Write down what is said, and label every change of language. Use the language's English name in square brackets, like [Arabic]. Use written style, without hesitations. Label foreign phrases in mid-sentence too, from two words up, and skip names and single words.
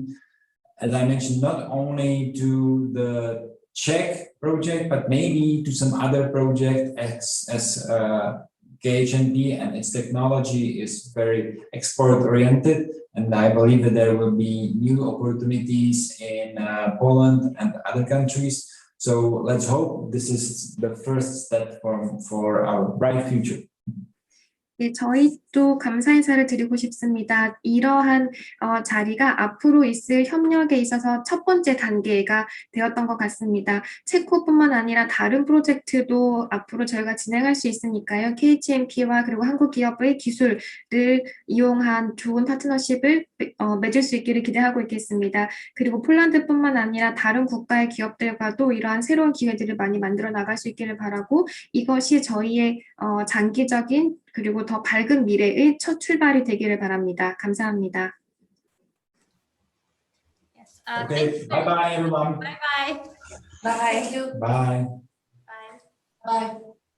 [English] As I mentioned, not only to the Czech project, but maybe to some other project as KHNP and its technology is very export-oriented, and I believe that there will be new opportunities in Poland and other countries. So let's hope this is the first step for our bright future. [Korean] 네, 저희도 감사 인사를 드리고 싶습니다. 이러한 자리가 앞으로 있을 협력에 있어서 첫 번째 단계가 되었던 것 같습니다. 체코뿐만 아니라 다른 프로젝트도 앞으로 저희가 진행할 수 있으니까요. KHNP와 그리고 한국기업의 기술을 이용한 좋은 파트너십을 맺을 수 있기를 기대하고 있겠습니다. 그리고 폴란드뿐만 아니라 다른 국가의 기업들과도 이러한 새로운 기회들을 많이 만들어 나갈 수 있기를 바라고, 이것이 저희의 장기적인 그리고 더 밝은 미래의 첫 출발이 되기를 바랍니다. 감사합니다. [English] Yes. Okay, bye bye everyone. Bye bye. Bye. Bye. Bye. Bye.